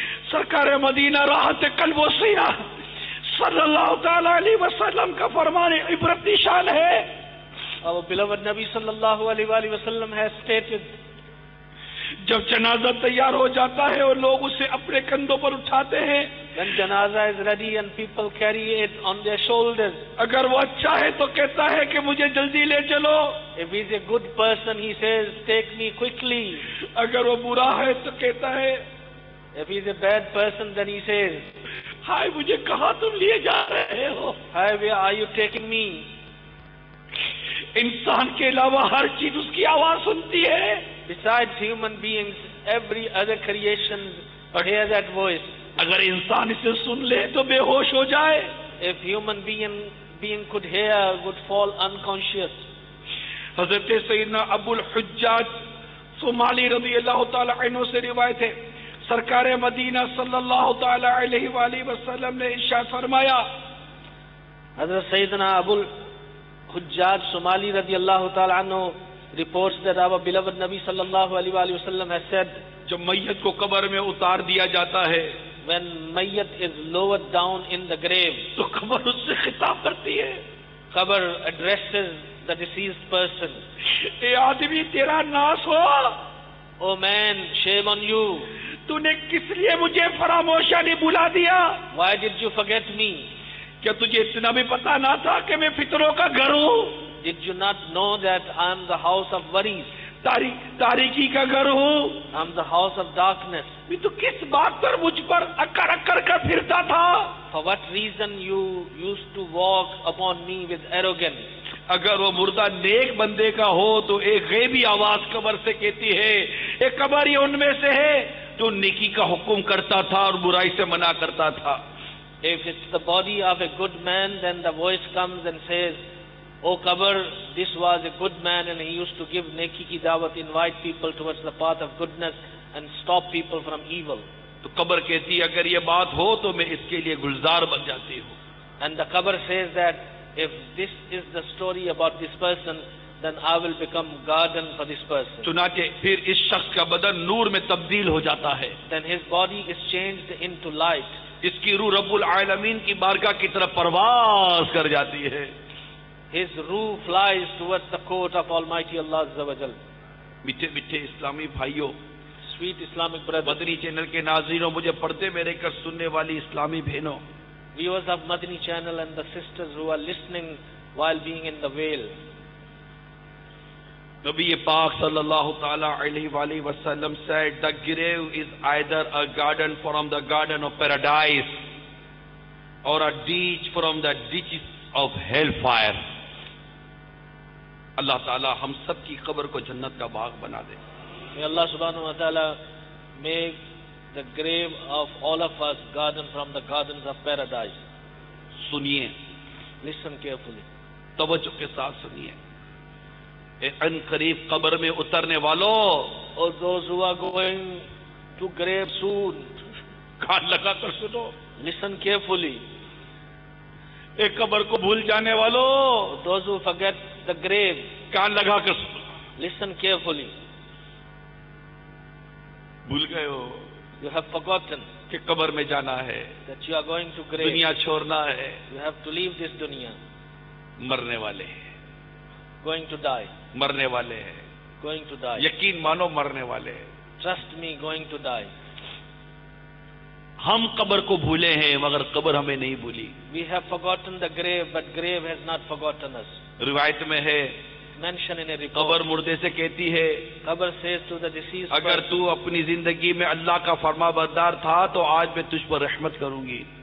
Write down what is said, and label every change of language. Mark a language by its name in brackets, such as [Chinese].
[Hindi] सरकार मदीना राहत कल्ब व सीना सल्लल्लाहु तआला अलैहि वसल्लम का फरमान इबरत निशान है। [English] Our beloved Nabi sallallahu alaihi wasallam has stated, [Hindi] जब जनाजा तैयार हो जाता है और लोग उसे अपने कंधों पर उठाते हैं, [English] when janaza is ready and people carry it on their shoulders, [Hindi] अगर वो अच्छा है तो कहता है कि मुझे जल्दी ले चलो। [English] if he is a good person, he says, take me quickly. [Hindi] अगर वो बुरा है तो कहता है, [English] If he is a bad person, then he says, [Hindi] हाय मुझे कहाँ तुम लिए जा रहे हो? [English] hi, where are you taking me? [Hindi] इंसान के अलावा हर चीज उसकी आवाज सुनती है। [English] Besides human beings, every other creation hear that voice. [Hindi] अगर इंसान इसे सुन ले तो बेहोश हो जाए। [English] If human being could hear, would fall unconscious. [Hindi] हजरत सैयदना अबुल हुज्जाज सुमाली रज़ी अल्लाह ताला अन्हु से रिवायत है, सरकार मदीना सल्लल्लाहु ताला अलैहि वसल्लम ने इरशाद फरमाया, [English] Hazrat Sayyidina Abul Hujjaj Somali radiyallahu ta'ala anhu reports that our beloved Nabi sallallahu alaihi wasallam has said, [Hindi] जब मैयत को कब्र में उतार दिया जाता है, [English] when mayyat is lowered down in the grave, [Hindi] तो कब्र उससे खिताब करती है। [English] qabr addresses the deceased person. [Hindi] ए आदमी तेरा नाश हो, [English] Oh man, shame on you. [Hindi] तूने किस लिए मुझे फरामोशानी बुला दिया? [English] Why did you forget me? [Hindi] क्या तुझे इतना भी पता ना था कि मैं फितरों का घर हूँ? [English] Did you not know that I am the house of worries? [Hindi] तारीकी का घर हूँ। [English] I am the house of darkness. [Hindi] मैं तो किस बात पर मुझ पर अक्कर अक्कर कर फिरता था? [English] For what reason you used to walk upon me with arrogance? [Hindi] अगर वो मुर्दा नेक बंदे का हो तो एक गैबी आवाज कब्र से कहती है, एक कब्र ये उनमें से है जो नेकी का हुक्म करता था और बुराई से मना करता था। [English] If it's the body of a good man, then the voice comes and says, "O Qabr, this was a good man and he used to give [Hindi] neki ki dawat, [English] invite people towards the path of goodness and stop people from evil." [Hindi] तो कब्र कहती है अगर ये बात हो तो मैं इसके लिए गुलजार बन जाती हूँ। [English] And the Qabr says that if this is the story about this person, then I will become garden for this person. [Hindi] चुनाचे फिर इस शख्स का बदन नूर में तब्दील हो जाता है, [English] Then his body is changed into light. [Hindi] इसकी रूह रब्बुल आलमीन की बारगाह की तरफ परवाज कर जाती है। [English] His ruh flies towards the court of Almighty Allah Azza wa Jal. [Hindi] मीठे मीठे इस्लामी भाइयों, [English] Sweet Islamic brothers, [Hindi] Madani channel के नाज़रीनों, मुझे पर्दे में रहकर सुनने वाली इस्लामी बहनों, [English] viewers of Madani channel and the sisters who are listening while being in the veil. [Hindi] नबी पाक सल्लल्लाहु ताला अलैहि वसल्लम [English] said, the grave is either a garden from the garden of paradise or a ditch from the ditches of hellfire. [Hindi] अल्लाह ताला हम सब की कब्र को जन्नत का बाग बना दे। [English] May Allah subhanahu wa ta'ala make the grave of all of us garden from the gardens of paradise. [Hindi] सुनिए, [English] Listen carefully. [Hindi] तवज्जो के साथ सुनिए। अन करीब कब्र में उतरने वालों, [English] Or those who are going to grave soon, [Hindi] कान लगा कर सुनो। [English] listen carefully. [Hindi] एक कब्र को भूल जाने वालों, [English] Those who forget the grave, [Hindi] कान लगा कर सुनो। [English] listen carefully. [Hindi] भूल गए हो [English] You have forgotten [Hindi] कि कब्र में जाना है, [English] that you are going to grave. [Hindi] दुनिया छोड़ना है, [English] You have to leave this dunya. [Hindi] मरने वाले हैं, [English] Going to die. [Hindi] मरने वाले हैं, [English] Going to die. [Hindi] यकीन मानो मरने वाले हैं। [English] Trust me, going to die. [Hindi] हम कब्र को भूले हैं मगर कब्र हमें नहीं भूली। [English] We have forgotten the grave, but grave has not forgotten us. [Hindi] रिवायत में है, [English] Mentioned in a [Hindi] कब्र [English] report. [Hindi] मुर्दे से कहती है, [English] Qabr says to the deceased [Hindi] अगर [English] person, [Hindi] तू अपनी जिंदगी में अल्लाह का फरमाबरदार था तो आज मैं तुझ पर रहमत करूंगी।